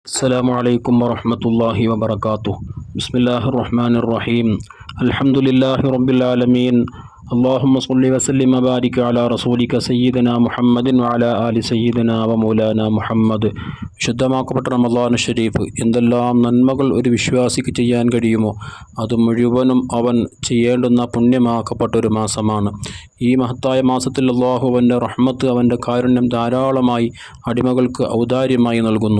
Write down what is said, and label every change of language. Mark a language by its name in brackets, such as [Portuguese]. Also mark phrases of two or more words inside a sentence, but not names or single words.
[Arabic] السلام عليكم ورحمة الله وبركاته. بسم الله الرحمن الرحيم. الحمد لله رب العالمين. اللهم صل وسلم وبارك على رسولك سيدنا محمد وعلى آل سيدنا ومولانا മുഹമ്മദ്. [Malayalam] വിശുദ്ധമാക്കപ്പെട്ട റമളാൻ ഷരീഫ് എന്തെല്ലാം നന്മകൾ ഒരു വിശ്വാസിക്ക് ചെയ്യാൻ കഴിയുമോ അത് മുഴുവനും അവൻ ചെയ്യേണ്ടുന്ന പുണ്യമാക്കപ്പെട്ട ഒരു മാസമാണ്. ഈ മഹത്തായ മാസത്തിൽ അള്ളാഹു അവൻ്റെ റഹ്മത്ത്, അവൻ്റെ കാരുണ്യം ധാരാളമായി അടിമകൾക്ക് ഔദാര്യമായി നൽകുന്നു.